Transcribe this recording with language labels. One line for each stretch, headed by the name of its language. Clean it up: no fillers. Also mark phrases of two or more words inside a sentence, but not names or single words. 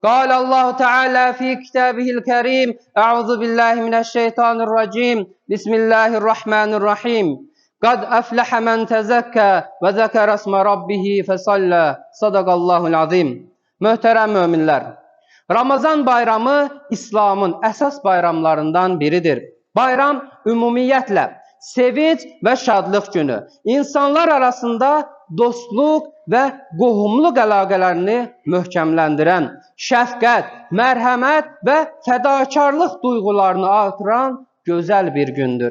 Arabic: قال الله تعالى في كتابه الكريم أعوذ بالله من الشيطان الرجيم بسم الله الرحمن الرحيم قد أفلح من تزكى وذكر اسم ربه فصلى صدق الله العظيم.
Azerbaijani: Möhtərəm möminlər, Ramazan bayramı İslamın əsas bayramlarından biridir. Bayram ümumiyyətlə sevinç və şadlıq günü, insanlar arasında dostluq və qohumluq əlaqələrini möhkəmləndirən, şəfqət, mərhəmət və fədakarlıq duyğularını artıran gözəl bir gündür.